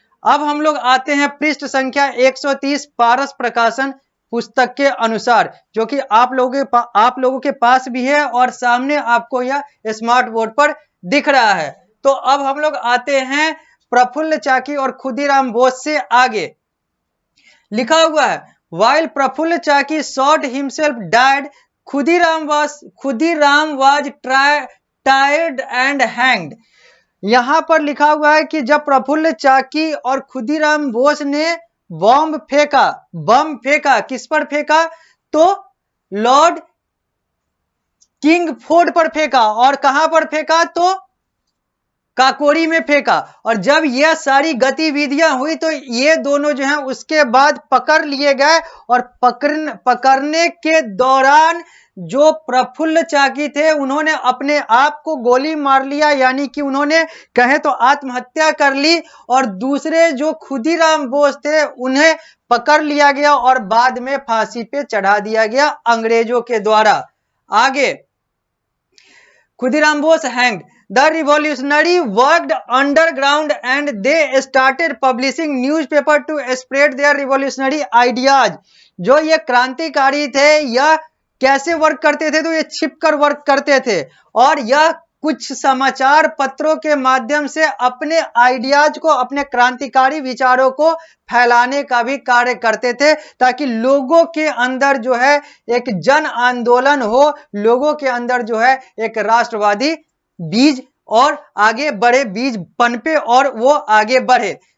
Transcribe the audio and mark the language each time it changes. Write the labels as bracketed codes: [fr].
[hi] अब हम लोग आते हैं पृष्ठ संख्या 130 पारस प्रकाशन पुस्तक के अनुसार, जो कि आप लोगों के पास भी है और सामने आपको यह स्मार्ट बोर्ड पर दिख रहा है। तो अब हम लोग आते हैं प्रफुल्ल चाकी और खुदीराम बोस से आगे। लिखा हुआ है [en] while Prafulla Chaki shot himself died, Khudiram was tried and hanged। [hi] यहां पर लिखा हुआ है कि जब प्रफुल्ल चाकी और खुदीराम बोस ने बम फेंका, किस पर फेंका? तो लॉर्ड किंगफोर्ड पर फेंका। और कहां पर फेंका? तो काकोरी में फेंका। और जब यह सारी गतिविधियां हुई तो ये दोनों जो हैं उसके बाद पकड़ लिए गए, और पकड़ने के दौरान जो प्रफुल्ल चाकी थे उन्होंने अपने आप को गोली मार लिया, यानी कि उन्होंने कहे तो आत्महत्या कर ली। और दूसरे जो खुदीराम बोस थे उन्हें पकड़ लिया गया और बाद में फांसी पे चढ़ा दिया गया अंग्रेजों के द्वारा। आगे, Khudiram Bose hanged. [en] The revolutionary worked underground and they started publishing newspaper to spread their revolutionary ideas। [hi] जो ये क्रांतिकारी थे यह कैसे वर्क करते थे? तो ये छिपकर वर्क करते थे, और यह कुछ समाचार पत्रों के माध्यम से अपने आइडियाज को, अपने क्रांतिकारी विचारों को फैलाने का भी कार्य करते थे, ताकि लोगों के अंदर जो है एक जन आंदोलन हो, लोगों के अंदर जो है एक राष्ट्रवादी बीज और आगे बढ़े, बीज पनपे और वो आगे बढ़े।